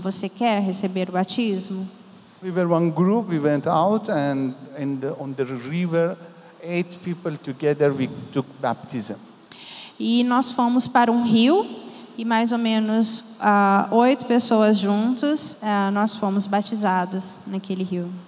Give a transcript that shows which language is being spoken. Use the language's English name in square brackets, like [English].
[Portuguese] Você quer receber o batismo? [English] We were one group, we went out, and on the river, 8 people together, we took baptism. [Portuguese] E nós fomos para um rio, e mais ou menos 8 pessoas juntos, nós fomos batizados naquele rio.